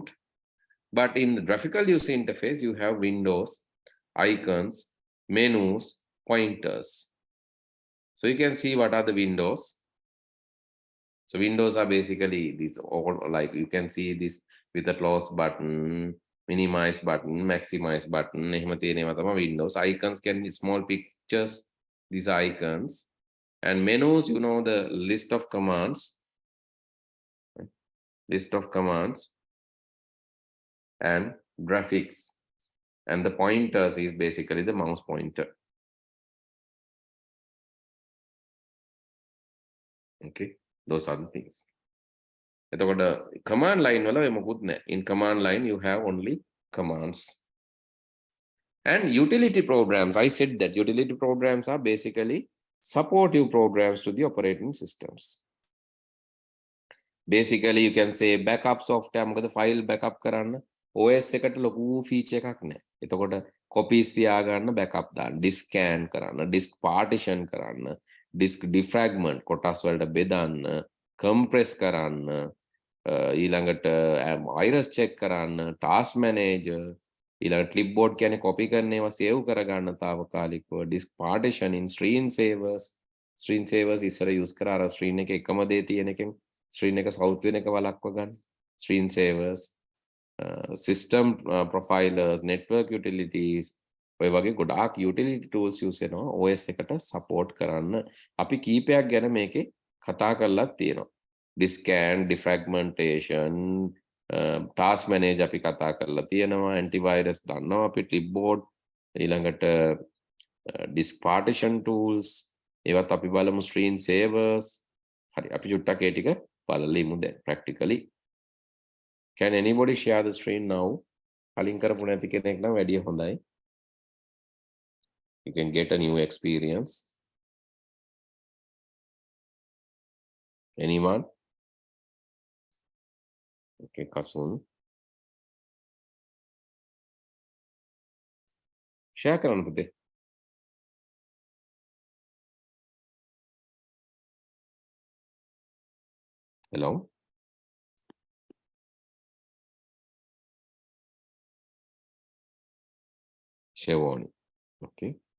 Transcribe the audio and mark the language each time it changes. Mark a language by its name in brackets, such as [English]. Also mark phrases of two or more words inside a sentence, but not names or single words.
[English] But in the graphical user interface, you have windows, icons, menus, pointers. So you can see what are the windows. So windows are basically these all, like you can see this with the close button, minimize button, maximize button. [Sinhala] එහෙම තියෙනවා තමයි windows. [English] Icons can be small pictures, these are icons. And menus, you know, the list of commands, and graphics. And the pointers is basically the mouse pointer. Okay, those are the things. [Sinhala] එතකොට [English] command line [Sinhala] වල මොකුත් නැහැ. [English] In command line you have only commands. And utility programs, I said that utility programs are basically supportive programs to the operating systems. Basically you can say backup software, [Sinhala] මොකද [English] file backup [Sinhala] කරන්න OS එකට ලොකු feature එකක් නැහැ. එතකොට copies තියාගන්න backup දාන්න, [English] disk scan [Sinhala] කරන්න, [English] disk partition [Sinhala] කරන්න, [English] disk defragment [Sinhala] කොටස් වලට බෙදන්න, compress කරන්න, ඊළඟට [English] virus check [Sinhala] කරන්න, [English] task manager, [Sinhala] ඊළඟට clipboard කියන්නේ copy කරන ඒවා save කරගන්න తాවකාලිකව, [English] disk partitioning, screen savers [Sinhala] ඉස්සර use කරා අර screen එකේ එකම දේ තියෙන එකෙන් screen එක south වෙන එක වළක්ව ගන්න, [English] screen savers, system profilers, network utilities, [Sinhala] ඔය වගේ ගොඩාක් [English] utility tools use [Sinhala] වෙනවා OS එකට support කරන්න. අපි කීපයක් ගැන මේකේ කතා කරලා තියෙනවා. [English] Disk scan, defragmentation, task manager [Sinhala] අපි කතා කරලා තියෙනවා, antivirus දන්නවා අපි, clipboard, ඊළඟට [English] disk partition tools, [Sinhala] ඒවත් අපි බලමු, [English] screen savers. [Sinhala] හරි, අපි චුට්ටක් ඒ ටික බලලා ඉමු දැන් practically. [English] Can anybody share the screen now? [Sinhala] කලින් කරපු නැති කෙනෙක් නම් වැඩිය හොඳයි. [English] You can get a new experience. Anyone? [Sinhala] Okay, Kasun. Share කරන්න පුතේ. [English] Hello? Shevoni. Okay.